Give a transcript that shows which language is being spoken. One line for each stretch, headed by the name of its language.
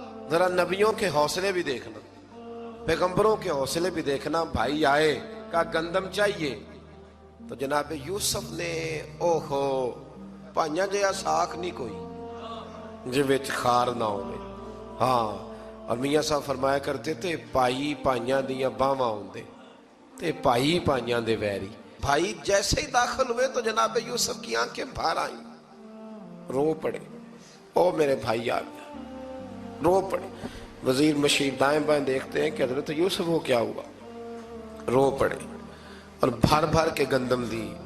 Urdu: ذرا نبیوں کے حوصلے بھی دیکھنا، پیغمبروں کے حوصلے بھی دیکھنا.
Punjabi: بھائی آئے، کہا گندم چاہیے، تو جناب یوسف نے اوہو پائیاں جیا ساکھ نہیں کوئی جی وچ خار نہ ہوئے. ہاں، اور میاں صاحب فرمایا کرتے تھے پائی پائیاں دیاں باواں ہوندے تے پائی پائیاں دے ویری.
Urdu: بھائی جیسے ہی داخل ہوئے تو جناب یوسف کی آنکھیں بھر آئیں، رو پڑے. او میرے بھائی آ گیا، رو پڑے. وزیر مشیر دائیں بائیں دیکھتے ہیں کہ حضرت یوسف کو کیا ہوا، رو پڑے اور بھر بھر کے گندم دی.